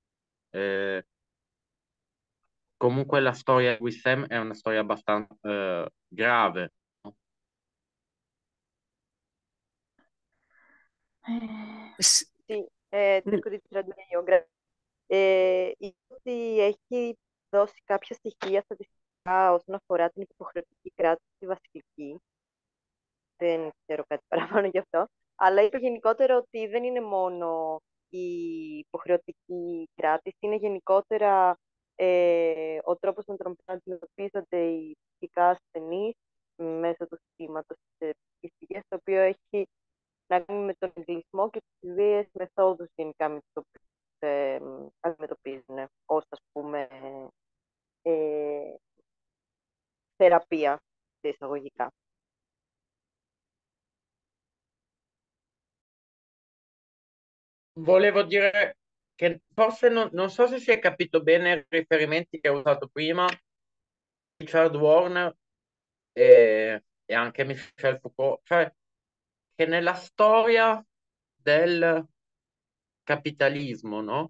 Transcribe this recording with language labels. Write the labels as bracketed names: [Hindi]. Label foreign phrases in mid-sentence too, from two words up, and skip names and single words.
[Italian] Comunque la storia di Wissem è una storia abbastanza grave, no? Sì, cerco di tradurre io. [Greek] Η πρώτη έχει δώσει κάποια στοιχεία στατιστικά όσον αφορά την υποχρεωτική κράτηση στη Βασιλική. Δεν ξέρω κάτι παραπάνω γι' αυτό. Αλλά είπε γενικότερα ότι δεν είναι μόνο η υποχρεωτική κράτηση, είναι γενικότερα ο τρόπος με τον οποίο αντιμετωπίζονται οι ψυχικά ασθενείς μέσω του συστήματος της ψυχικής υγείας, το οποίο έχει να κάνει με τον εγκλισμό και τις βίαιες μεθόδους γενικά με τις οποίες αντιμετωπίζουν ως, ας πούμε, θεραπεία σε εισαγωγικά. [Italian] Volevo dire che forse non so se si è capito bene i riferimenti che ho usato prima, Richard Warner e anche Michel Foucault, cioè che nella storia del capitalismo, no?